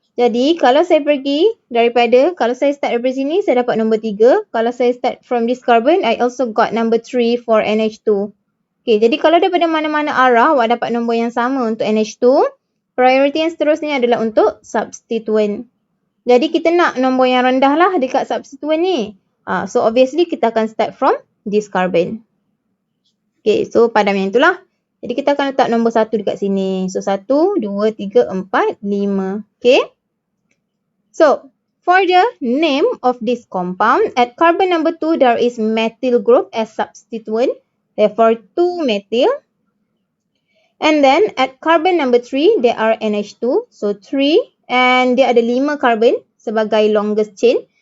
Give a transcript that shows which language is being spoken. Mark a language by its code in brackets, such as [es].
[ms] Jadi, kalau saya pergi kalau saya start dari sini, saya dapat nombor 3. Kalau saya [en] start from this carbon, I also got number 3 for NH2. [ms] Okay, jadi kalau daripada mana-mana arah, awak dapat nombor yang sama untuk NH2. Priority yang seterusnya adalah untuk substituent. Jadi, kita nak nombor yang rendah lah dekat substituent ni. [en] So, obviously, [ms] kita akan [en] start from this carbon. [ms] Okay, so padam yang itulah. Jadi, kita akan letak nombor 1 dekat sini. [en] So, 1, 2, 3, 4, 5. Okay. So, for the name of this compound, at carbon number 2, there is methyl group as substituent. Therefore, 2-methyl. And then, at carbon number 3, there are NH2. So, 3. [ms] And dia ada 5 carbon sebagai longest chain.